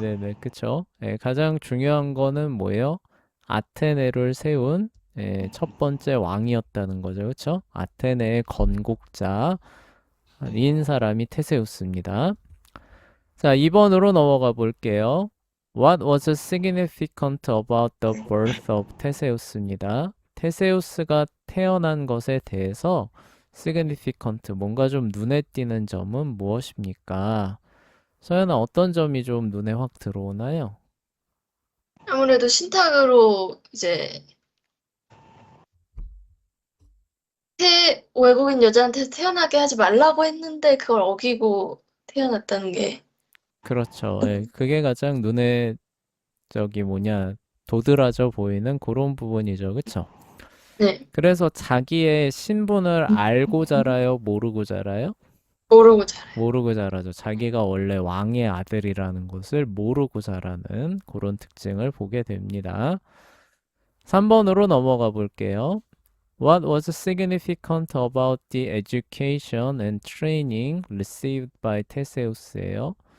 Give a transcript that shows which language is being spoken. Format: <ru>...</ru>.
<ko>네네네, 그쵸. 가장 중요한 거는 뭐예요? 아테네를 세운 첫 번째 왕이었다는 거죠, 그쵸? 아테네의 건국자인 사람이 테세우스입니다. 자, 2번으로 넘어가 볼게요.</ko> <en>What was significant about the birth of 테세우스입니다.</en> <ko>테세우스가 태어난 것에 대해서 significant, 뭔가 좀 눈에 띄는 점은 무엇입니까? 서연아, 어떤 점이 좀 눈에 확 들어오나요? 아무래도 신탁으로 이제 외국인 여자한테 태어나게 하지 말라고 했는데 그걸 어기고 태어났다는 게. 그렇죠. 그게 가장 눈에 도드라져 보이는 그런 부분이죠. 그쵸? 네, 그래서 자기의 신분을 알고 자라요? 모르고 자라요? 모르고 자라요. 모르고 자라죠. 자기가 원래 왕의 아들이라는 것을 모르고 자라는 그런 특징을 보게 됩니다. 3번으로 넘어가 볼게요.</ko> <en>What was significant about the education and training received by 테세우스예요.</en>